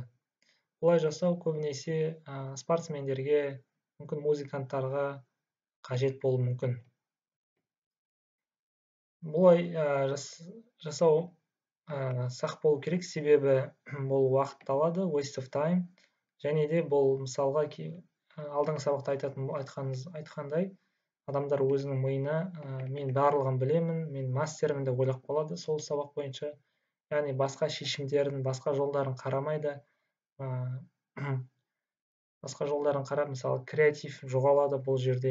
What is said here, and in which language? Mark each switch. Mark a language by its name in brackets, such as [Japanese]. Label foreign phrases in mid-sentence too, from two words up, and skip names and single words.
[Kazakh] Бұлай жасау көбінесе спортсмендерге, мүмкін музыканттарға қажет болуы мүмкін. Бұлай жасау сақ болу керек, себебі бұл уақытты алады, [English] waste of time. [Kazakh] Және де бұл мысалға алдыңғы сабақта айтқандай, адамдар өзінің миына мен барлығын білемін, мен мастермін деп ойлап қалады сол сабақ бойынша. Яғни басқа шешімдерін, басқа жолдарын қарамайды. Басқа жолдарын қарап, мысалы, креатив жоғалады бұл жерде.